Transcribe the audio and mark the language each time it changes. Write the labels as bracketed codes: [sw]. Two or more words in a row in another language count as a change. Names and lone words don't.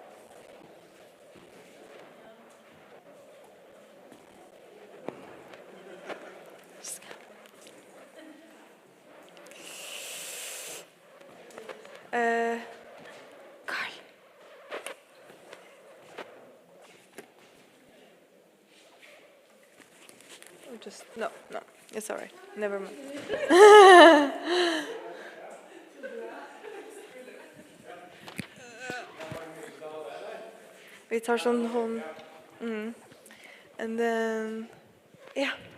[en] Carl. No, it's all right. Never mind. [no] Vi tar sånn hånd. [en] And then, yeah.